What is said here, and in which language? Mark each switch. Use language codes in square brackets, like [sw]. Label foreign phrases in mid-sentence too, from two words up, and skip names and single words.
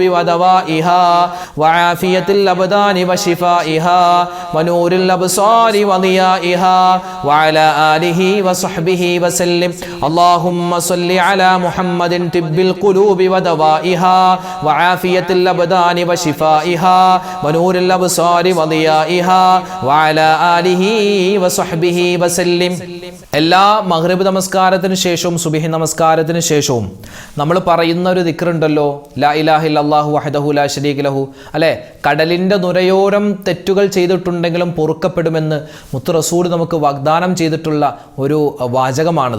[ar] ودوائها وعافية الأبدان وشفائها ونور الأبصار وضيائها وعلى آله وصحبه وسلم اللهم صل على محمد طب القلوب ودوائها وعافية الأبدان وشفائها ونور الأبصار وضيائها وعلى آله وصحبه وسلم [ml] എല്ലാ മഗ്രിബ് നമസ്കാരത്തിന് ശേഷവും സുബ്ഹി നമസ്കാരത്തിന് ശേഷവും നമ്മൾ പറയുന്ന ഒരു ദിക്റുണ്ടല്ലോ, [ar] لا إله إلا الله وحده لا شريك له, അല്ലേ? [ml] കടലിൻ്റെ നുരയോരം തെറ്റുകൾ ചെയ്തിട്ടുണ്ടെങ്കിലും പൊറുക്കപ്പെടുമെന്ന് മുത്ത് റസൂൽ നമുക്ക് വാഗ്ദാനം ചെയ്തിട്ടുള്ള ഒരു വാചകമാണത്.